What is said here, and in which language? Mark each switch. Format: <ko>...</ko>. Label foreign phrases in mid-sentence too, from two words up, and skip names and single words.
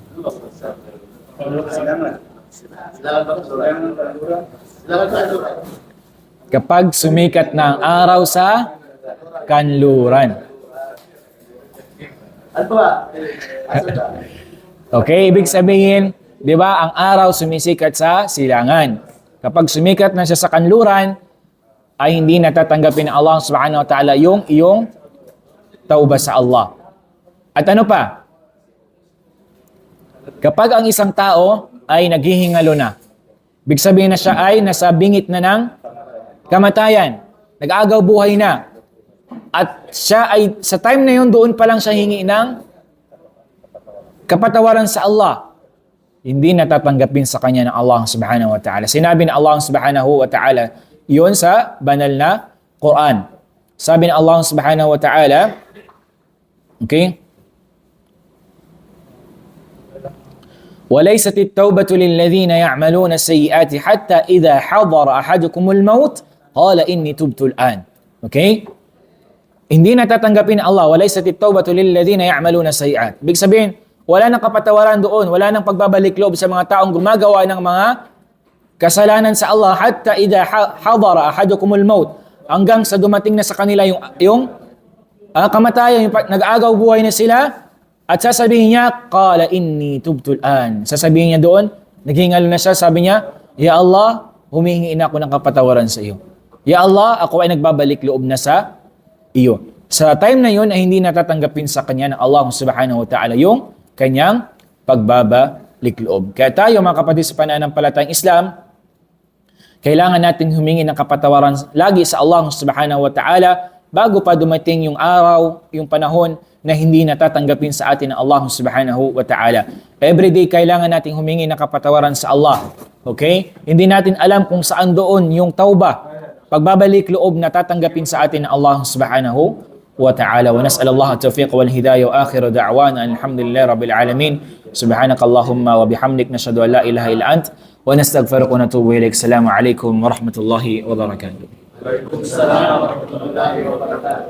<tl>Kapag sumikat na ang araw sa kanluran. Ano ba? Okay, ibig sabihin, di ba, ang araw sumisikat sa silangan. Kapag sumikat na siya sa kanluran, ay hindi natatanggapin ng Allah</tl> <ar>سبحانه وتعالى</ar> <tl>yung iyong tauba sa Allah. At ano pa? Kapag ang isang tao ay naghihingalo na, ibig sabihin na siya ay nasa bingit na ng kamatayan, nag-aagaw buhay na, at siya ay sa time na yun, doon pa lang siya hingi ng kapatawaran sa Allah, hindi natatanggapin sa kanya ng Allah</tl> <ar>سبحانه وتعالى.</ar> <tl>Sinabi ng Allah</tl> <ar>سبحانه وتعالى,</ar> <tl>yun sa banal na Quran. Sabi ng Allah</tl> <ar>سبحانه وتعالى,</ar> <tl>okay?</tl> <ar>وَلَيْسَتِ التَّوْبَةُ لِلَّذِينَ يَعْمَلُونَ السَّيِّئَاتِ حَتَّى إِذَا حَضَرَ أَحَدُكُمُ الْمَوْتِ قَالَ إِنِّي تُبْتُ الْآنَ.</ar> <tl>Okay? Hindi natatanggapin ng Allah,</tl> <ar>وَلَيْسَتِ التَّوْبَةُ لِلَّذِينَ يَعْمَلُونَ السَّيِّئَاتِ.</ar> <tl>Ibig sabihin, wala nang kapatawaran doon, wala nang pagbabalik loob sa mga taong gumagawa ng mga kasalanan sa Allah</tl> <ar>حتى إذا حضر أحدكم الموت,</ar> <tl>hanggang sa dumating na sa kanila yung kamatayan, yung nag-aagaw buhay na sila, at sasabihin niya,</tl> <ar>قال إني تبت الآن.</ar> <tl>Sasabihin niya doon, naghingalo na siya, sabi niya,</tl> <ar>يا الله,</ar> <tl>humihingi na ako ng kapatawaran sa iyo.</tl> <ar>يا الله,</ar> <tl>ako ay nagbabalik loob na sa iyo. Sa time na yun ay hindi natatanggapin sa kanya ng Allah</tl> <ar>سبحانه وتعالى</ar> <tl>yung kanyang pagbabalik loob. Kaya tayo mga kapatid sa pananampalatayang Islam, kailangan natin humingi ng kapatawaran lagi sa Allah</tl> <ar>سبحانه وتعالى</ar> <tl>bago pa dumating yung araw, yung panahon na hindi natatanggapin sa atin ng Allah</tl> <ar>سبحانه وتعالى.</ar> <tl>Everyday kailangan natin humingi ng kapatawaran sa Allah. Okay? Hindi natin alam kung saan doon yung tauba, pagbabalik loob na tatanggapin sa atin ng Allah</tl> <ar>سبحانه وتعالى. ونسأل الله التوفيق والهداية وآخر دعوانا الحمد لله رب العالمين. سبحانك اللهم وبحمدك نشهد أن لا إله إلا أنت ونستغفرك ونتوب إليك. السلام عليكم ورحمة الله وبركاته. وعليكم السلام ورحمة الله وبركاته.</ar>